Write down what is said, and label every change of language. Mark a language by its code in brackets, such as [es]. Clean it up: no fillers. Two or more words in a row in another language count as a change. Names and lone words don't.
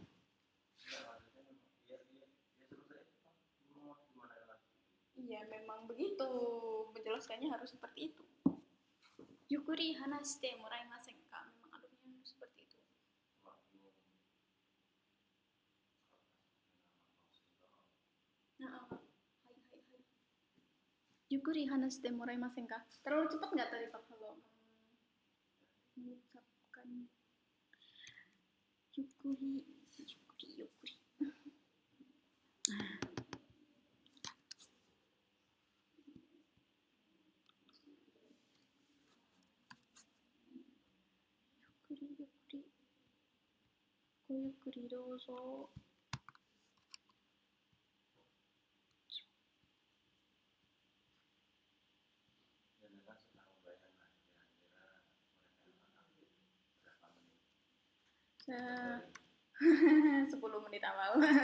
[id] Iya, memang begitu. Menjelaskannya harus seperti itu. [ja] ゆっくり話してもらいませんか? [id] Memang alurnya seperti itu. [ja] ゆっくり話してもらいませんか? [id] Terlalu cepat nggak tadi Pak kalau mengucapkan yukuri. [ja] ゆっくりどうぞ. [id] Saya 10 menit awal.